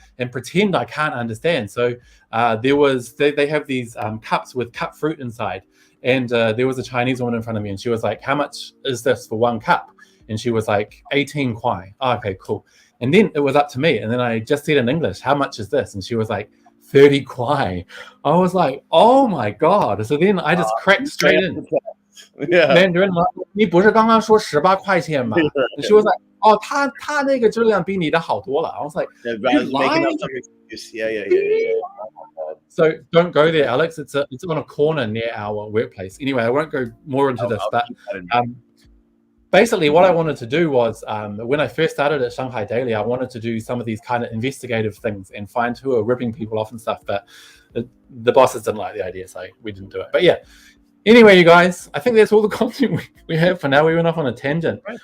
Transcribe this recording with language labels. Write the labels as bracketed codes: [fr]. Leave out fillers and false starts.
[en] and pretend I can't understand. So they have these cups with cut fruit inside, and there was a Chinese woman in front of me, and she was like, "How much is this for one cup?" And she was like, 18 kwai. Oh, okay, cool. And then it was up to me, and then I just said in English, "How much is this?" And she was like, 30 kwai. I was like, oh my god. So then I just cracked straight in. [zh] Mandarin, 你不是刚刚说18块钱吗? [en] And she was like, oh, [zh] 他那个质量比你的好多了. [en] I was like, you're lying? Yeah. So don't go there, Alex. It's on a corner near our workplace. Anyway, I won't go more into this, but basically what I wanted to do was, when I first started at Shanghai Daily, I wanted to do some of these kind of investigative things and find who are ripping people off and stuff, but the bosses didn't like the idea, so we didn't do it. But yeah, anyway, you guys, I think that's all the content we have for now. We went off on a tangent.